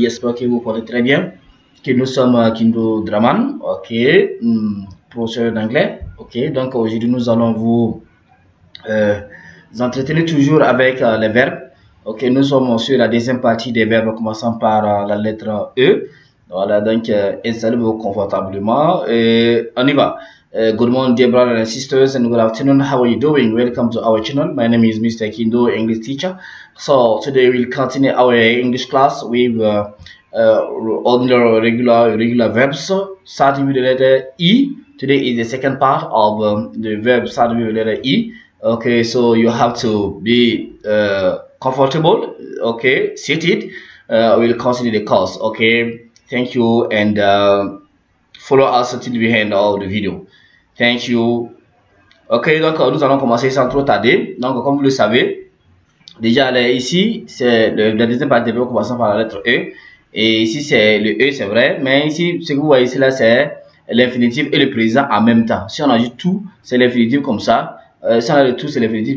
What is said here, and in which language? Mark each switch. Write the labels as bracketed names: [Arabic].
[French] J'espère que vous portez très bien. Que nous sommes Kindo Draman, ok, professeur d'anglais, ok. Donc aujourd'hui nous allons vous euh, entretenir toujours avec les verbes. Ok, nous sommes sur la deuxième partie des verbes commençant par la lettre E. Voilà, donc installez-vous confortablement et on y va. [English] Good morning, dear brothers and sisters, and good afternoon. How are you doing? Welcome to our channel. My name is Mr. Kindo, English teacher. So today we'll continue our English class with ordinary regular verbs starting with the letter E. Today is the second part of the verb starting with the letter E. Okay, so you have to be comfortable. Okay, seated. We'll continue the course. Okay, thank you, and follow us until the end of the video. Thank you. [French] Ok, donc nous allons commencer sans trop tarder. Donc, comme vous le savez, déjà ici, c'est la deuxième partie des verbes commençant par la lettre E. Et ici, c'est le E, c'est vrai. Mais ici, ce que vous voyez ici, là, c'est l'infinitif et le présent en même temps. Si on ajoute tout, c'est l'infinitif comme ça. Si on a le tout, c'est l'infinitif.